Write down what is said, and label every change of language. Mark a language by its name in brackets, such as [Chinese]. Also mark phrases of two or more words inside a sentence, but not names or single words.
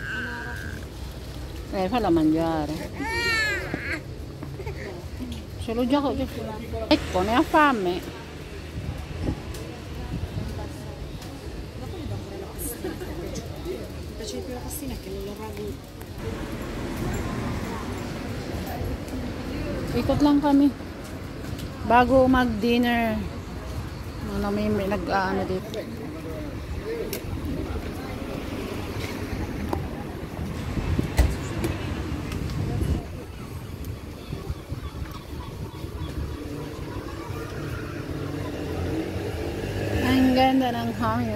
[Italian] Falla mangiare. Se lo gioco. Ecco, ne ha fame. Piace più la pastina che non lo ragù. [Filipino] Ikot lang kami. Bago mag-dinner. May nag-ano dito. Ang ganda ng hangin.